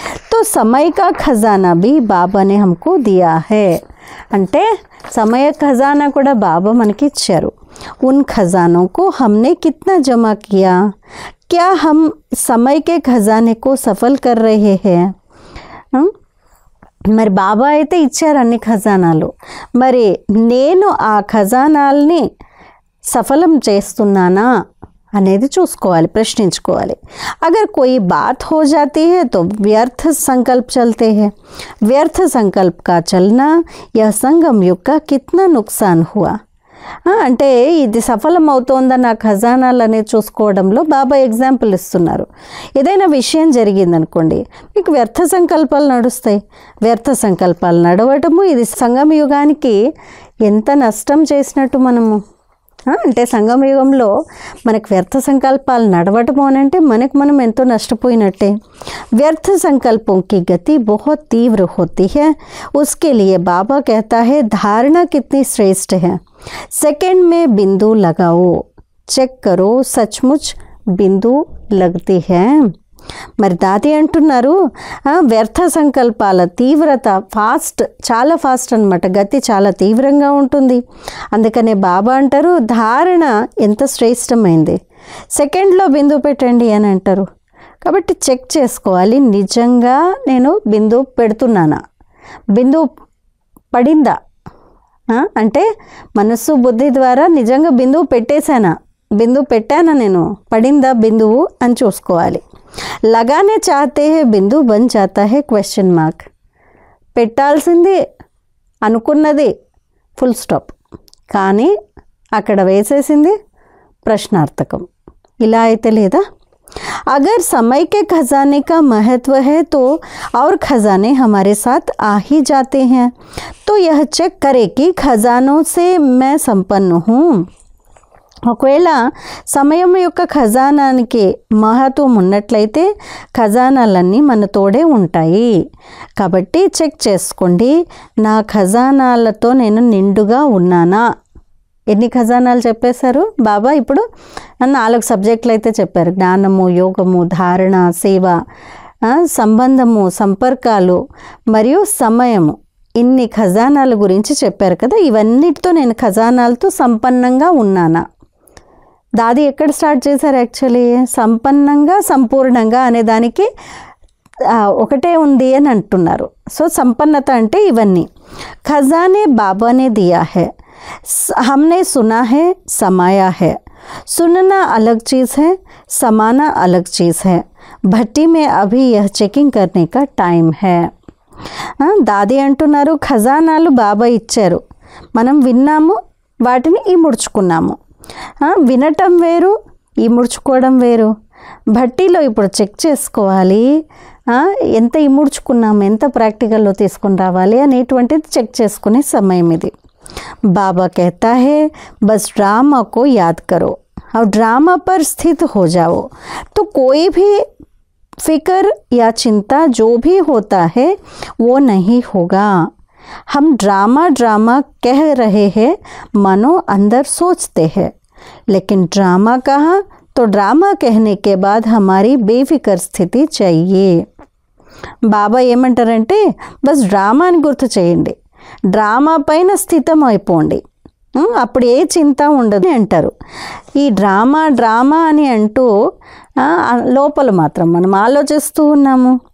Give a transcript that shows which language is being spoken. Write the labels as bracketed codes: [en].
[hi] तो समय का खजाना भी बाबा ने हमको दिया है. [te] అంటే సమయ ఖజానా కూడా బాబా మనకి ఇచ్చారు. [hi] उन खजानों को हमने कितना जमा किया? क्या हम समय के खजाने को सफल कर रहे हैं? [te] మరి బాబా అయితే ఇచ్చారు అన్ని ఖజానాలు, మరి నేను ఆ ఖజానాల్ని సఫలం చేస్తున్నానా అనేది చూసుకోవాలి, ప్రశ్నించుకోవాలి. [hi] अगर कोई बात हो जाती है तो व्यर्थ संकल्प चलते हैं. व्यर्थ संकल्प का चलना यह संगम युग का कितना नुकसान हुआ. [te] అంటే ఇది సఫలం అవుతోందా నా ఖజానాలు అనేది చూసుకోవడంలో బాబా ఎగ్జాంపుల్ ఇస్తున్నారు. ఏదైనా విషయం జరిగిందనుకోండి, మీకు వ్యర్థ సంకల్పాలు నడుస్తాయి. వ్యర్థ సంకల్పాలు నడవటము ఇది సంగమ యుగానికి ఎంత నష్టం చేసినట్టు మనము. అంటే సంగమయుగంలో మనకు వ్యర్థ సంకల్పాలు నడవటము అని అంటే మనకు మనం ఎంతో నష్టపోయినట్టే. [hi] व्यर्थ संकल्पों की गति बहुत तीव्र होती है. उसके लिए बाबा कहता है धारणा कितनी श्रेष्ठ है. सेकंड में बिंदु लगाओ, चेक करो सचमुच बिंदु लगती है. [te] మరి దాది అంటున్నారు వ్యర్థ సంకల్పాల తీవ్రత చాలా ఫాస్ట్ అనమాట, గతి చాలా తీవ్రంగా ఉంటుంది. అందుకనే బాబా అంటారు ధారణ ఎంత శ్రేష్టమైంది, సెకండ్లో బిందువు పెట్టండి అని అంటారు. కాబట్టి చెక్ చేసుకోవాలి, నిజంగా నేను బిందువు పెడుతున్నానా, బిందువు పడిందా, అంటే మనస్సు బుద్ధి ద్వారా నిజంగా బిందువు పెట్టేశానా, బిందువు పెట్టానా, నేను పడిందా బిందువు అని చూసుకోవాలి. [hi] लगाने चाहते हैं बिंदु बन जाता है क्वेश्चन मार्क. [te] పెట్టాల్సింది అనుకున్నది ఫుల్ స్టాప్, కానీ అక్కడ వేసేసింది ప్రశ్నార్థకం. ఇలా అయితే లేదా? [hi] अगर समय के खजाने का महत्व है तो और खजाने हमारे साथ आ ही जाते हैं. तो यह चेक करे कि खजानों से मैं संपन्न हूँ. [te] ఒకవేళ సమయం యొక్క ఖజానానికి మహత్వం ఉన్నట్లయితే ఖజానాలన్నీ మనతోడే ఉంటాయి. కాబట్టి చెక్ చేసుకోండి, నా ఖజానాలతో నేను నిండుగా ఉన్నానా. ఎన్ని ఖజానాలు చెప్పేశారు బాబా? ఇప్పుడు 4 సబ్జెక్టులు అయితే చెప్పారు. జ్ఞానము, యోగము, ధారణ, సేవ, సంబంధము, సంపర్కాలు మరియు సమయము. ఇన్ని ఖజానాల గురించి చెప్పారు కదా. ఇవన్నిటితో నేను ఖజానాలతో సంపన్నంగా ఉన్నానా. దాది ఎక్కడ స్టార్ట్ చేశారు? యాక్చువల్లీ సంపన్నంగా సంపూర్ణంగా అనే దానికి ఒకటే ఉంది అని అంటున్నారు. సో సంపన్నత అంటే ఇవన్నీ. [hi] ఖజానే బాబానే దియా హై, हमने सुना है समाया है, सुनना अलग चीज़ है, समाना अलग चीज़ है, भट्टी में अभी यह चेकिंग करने का टाइम है. [te] దాది అంటున్నారు ఖజానాలు బాబా ఇచ్చారు, మనం విన్నాము, వాటిని ఇముడ్చుకున్నాము. వినటం వేరు, ఇముడ్చుకోవడం వేరు. భట్టీలో ఇప్పుడు చెక్ చేసుకోవాలి, ఎంత ఇముడ్చుకున్నాము, ఎంత ప్రాక్టికల్లో తీసుకుని రావాలి అనేటువంటిది చెక్ చేసుకునే సమయం ఇది. [hi] बाबा कहता है बस ड्रामा को याद करो और ड्रामा पर स्थित हो जाओ, तो कोई भी फिक्र या चिंता जो भी होता है वो नहीं होगा. हम ड्रामा ड्रामा कह रहे हैं, मनो अंदर सोचते हैं, लेकिन ड्रामा कहा तो ड्रामा कहने के बाद हमारी बेफिक्र स्थिति चाहिए. [te] బాబా ఏమంటారంటే బస్ డ్రామాని గుర్తు చేయండి, డ్రామా పైన స్థితం అయిపోండి, అప్పుడు ఏ చింత ఉండదు అంటారు. ఈ డ్రామా డ్రామా అని అంటూ లోపల మాత్రం మనం ఆలోచిస్తూ ఉన్నాము.